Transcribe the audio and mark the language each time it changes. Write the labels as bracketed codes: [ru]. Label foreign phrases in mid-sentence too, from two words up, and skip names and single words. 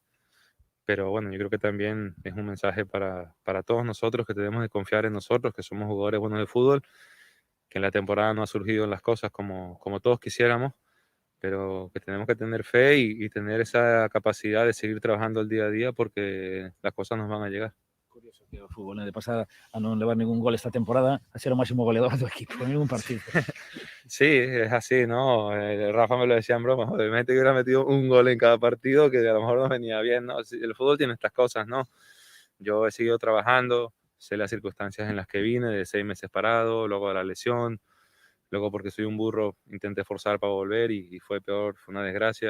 [es] Pero bueno, yo creo que también es un mensaje para todos nosotros que tenemos que confiar en nosotros, que somos jugadores buenos de fútbol, que en la temporada no ha surgido las cosas como todos quisiéramos, pero que tenemos que tener fe y tener esa capacidad de seguir trabajando el día a día porque las cosas nos van a llegar. [gl] Curioso que o fútbol, de pasar a non levar ningún gol esta temporada, a ser o máximo goleador do equipo en ningún partido. [es] Sí, es así, ¿no? Rafa me lo decía en broma, obviamente que hubiera metido un gol en cada partido que a lo mejor nos venía bien, ¿no? El fútbol tiene estas cosas, ¿no? Yo he seguido trabajando, sé las circunstancias en las que vine, de 6 meses parado, luego de la lesión, luego porque soy un burro intenté forzar para volver y fue peor, fue una desgracia.